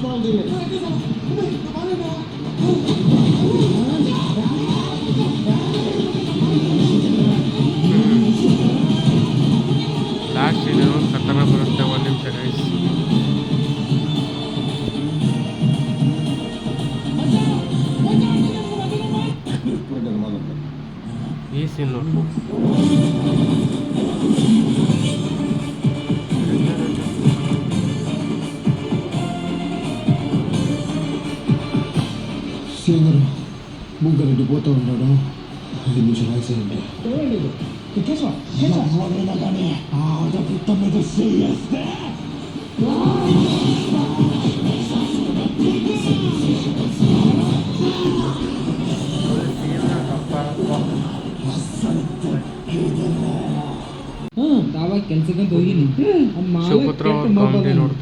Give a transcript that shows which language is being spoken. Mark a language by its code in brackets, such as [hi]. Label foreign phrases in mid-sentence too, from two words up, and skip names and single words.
[kn] ಲಾಸ್ಟ್ ಇದೆ ಖತನ ಬರುತ್ತೆ. ಒಂದು ನಿಮಿಷ ಗೈಸ್. ಈ ಸೀನ್ ನೋಡಿ. [te] సీనియర్ ముగ్గురెడ్డి పోతూ ఉన్నాడు. 5 నిమిషాలు ఆగిసేయండి. ఎవరైనా కానీ ఆడపిట్ట మీద చేస్తే [kn] ದಾವಾ ಕೆಲ್ಸಕ್ಕಂತ ಹೋಗಿನಿ. ಶಿವಪುತ್ರ ಅವ್ರ ಕಾಮಿಡಿ ನೋಡ್ತಾ